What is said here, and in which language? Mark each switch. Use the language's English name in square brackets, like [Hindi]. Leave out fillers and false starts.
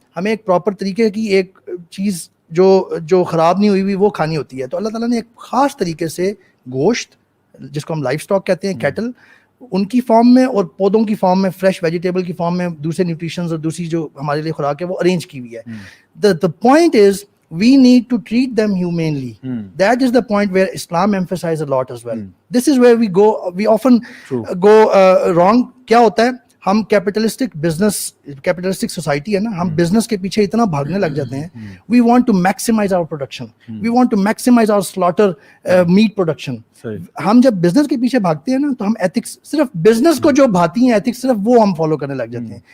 [Urdu] ہمیں ایک پراپر طریقے کی ایک چیز جو خراب نہیں ہوئی ہوئی وہ کھانی ہوتی ہے. تو اللہ تعالیٰ نے ایک خاص طریقے سے گوشت, جس کو ہم لائف سٹاک کہتے ہیں, کیٹل, ان کی فارم میں اور پودوں کی فارم میں, فریش ویجیٹیبل کی فارم میں, دوسرے نیوٹریشنز اور دوسری جو ہمارے لیے خوراک ہے وہ ارینج کی ہوئی ہے. [English] The point is we need to treat them humanely. That is the point where Islam emphasizes a lot as well. This is where we often go wrong. [Urdu] کیا ہوتا ہے, ہم کیپٹلسٹک سوسائٹی ہے نا, ہم بزنس کے پیچھے اتنا بھاگنے لگ جاتے ہیں. [English] We want to maximize our production, we want to maximize our slaughter meat production. [Urdu] ہم جب بزنس کے پیچھے بھاگتے ہیں نا تو ہم ایتھکس, صرف بزنس کو جو بھاتی ہیں ایتھکس, صرف وہ ہم فالو کرنے لگ جاتے ہیں.